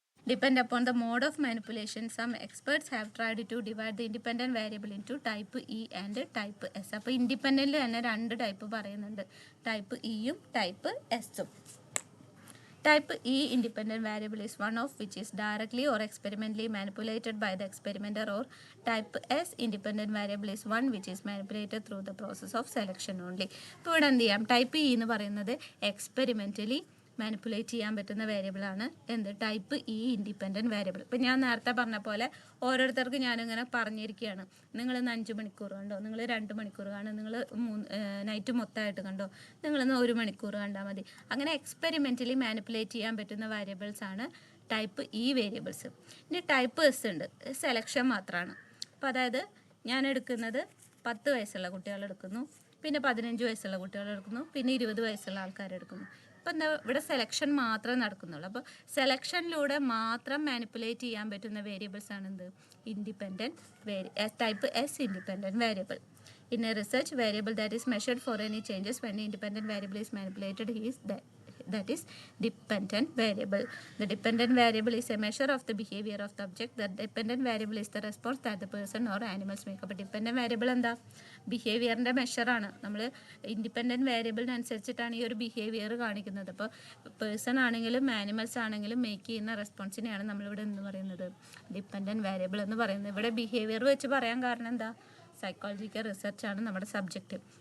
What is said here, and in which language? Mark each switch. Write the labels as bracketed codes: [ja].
[en] Depend upon the mode of manipulation, some experts have tried to divide the independent variable into type E and type S. [ml] അപ്പോൾ ഇൻഡിപെൻഡൻ്റിൽ തന്നെ 2 type പറയുന്നുണ്ട്, type ഇയും type എസും. [en] Type E independent variable is one of which is directly or experimentally manipulated by the experimenter, or type S independent variable is one which is manipulated through the process of selection only. [ml] ഇപ്പോൾ ഇവിടെ എന്ത് ചെയ്യാം, type E എന്ന് പറയുന്നത് experimentally manipulate ചെയ്യാൻ പറ്റുന്ന വേരിയബിളാണ് എന്ത്, ടൈപ്പ് ഇ ഇൻഡിപെൻഡൻറ്റ് വേരിയബിൾ. ഇപ്പം ഞാൻ നേരത്തെ പറഞ്ഞ പോലെ ഓരോരുത്തർക്ക് ഞാനിങ്ങനെ പറഞ്ഞിരിക്കുകയാണ്, നിങ്ങളിന്ന് 5 മണിക്കൂർ കണ്ടോ, നിങ്ങൾ 2 മണിക്കൂർ കാണും, നിങ്ങൾ നൈറ്റ് മൊത്തമായിട്ട് കണ്ടോ, നിങ്ങളിന്ന് 1 മണിക്കൂർ കണ്ടാൽ മതി. അങ്ങനെ എക്സ്പെരിമെൻ്റലി മാനിപ്പുലേറ്റ് ചെയ്യാൻ പറ്റുന്ന വേരിയബിൾസ് ആണ് ടൈപ്പ് ഇ വേരിയബിൾസ്. ഇനി ടൈപ്പ് എസ് ഉണ്ട്, സെലക്ഷൻ മാത്രമാണ്. അപ്പോൾ അതായത് ഞാൻ എടുക്കുന്നത് 10 വയസ്സുള്ള കുട്ടികളെടുക്കുന്നു, പിന്നെ 15 വയസ്സുള്ള കുട്ടികളെടുക്കുന്നു, പിന്നെ 20 വയസ്സുള്ള ആൾക്കാരെടുക്കുന്നു. അപ്പോൾ എന്താ, ഇവിടെ സെലക്ഷൻ മാത്രമേ നടക്കുന്നുള്ളൂ. അപ്പോൾ സെലക്ഷനിലൂടെ മാത്രം മാനിപ്പുലേറ്റ് ചെയ്യാൻ പറ്റുന്ന വേരിയബിൾസ് ആണ് എന്ത്, independent type S independent variable. [en] In a research variable that is measured for any changes when the independent variable is manipulated is that is dependent variable. The dependent variable is a measure of the behavior of the object. The dependent variable is the response that the person or animals make. [ml] അപ്പോൾ dependent variable എന്താ, ബിഹേവിയറിൻ്റെ മെഷറാണ്. നമ്മൾ independent വേരിയബിളിനനുസരിച്ചിട്ടാണ് ഈ ഒരു behaviour കാണിക്കുന്നത്. അപ്പോൾ person ആണെങ്കിലും animals ആണെങ്കിലും make ചെയ്യുന്ന റെസ്പോൺസിനെയാണ് നമ്മളിവിടെ എന്ന് പറയുന്നത് ഡിപ്പെൻഡൻറ്റ് വേരിയബിൾ എന്ന് പറയുന്നത്. ഇവിടെ ബിഹേവിയർ വെച്ച് പറയാൻ കാരണം എന്താ, സൈക്കോളജിക്കൽ റിസർച്ചാണ് നമ്മുടെ സബ്ജക്റ്റ്.